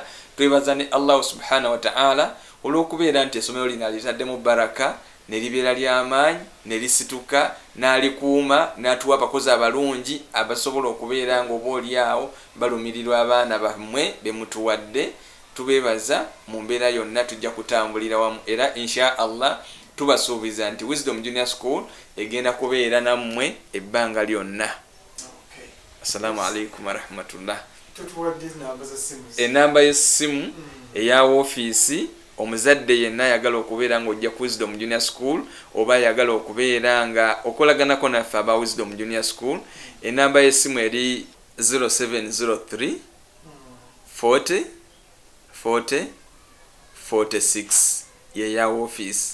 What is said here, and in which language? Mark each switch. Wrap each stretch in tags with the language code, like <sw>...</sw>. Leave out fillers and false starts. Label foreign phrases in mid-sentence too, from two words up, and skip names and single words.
<lg>Twebaza ne</lg> <ar>الله سبحانه وتعالى</ar> <lg>olw'okubeera nti essomero lino alitaddemu baraka ne libeera ly'amaanyi ne lisituka n'alikuuma n'atuwa abakozi abalungi abasobola okubeera ng'oboolyawo balumirirwa abaana bammwe be mutuwadde. Tubeebaza mu mbeera yonna tujja kutambulira wamu era</lg> <ar>إن شاء الله</ar> <lg>tubasuubiza nti Wisdom Junior School egenda kubeera nammwe ebbanga lyonna.</lg> <ar>السلام عليكم ورحمة الله.</ar> <lg>Enamba y'essimu eya woofiisi omuzadde yenna ayagala okubeera ng'ojja ku Wisdom Junior School oba ayagala okubeera nga okolaganako naffe aba Wisdom Junior School, enamba y'essimu eri 0703 40 40 46 yeya woofiisi.</lg>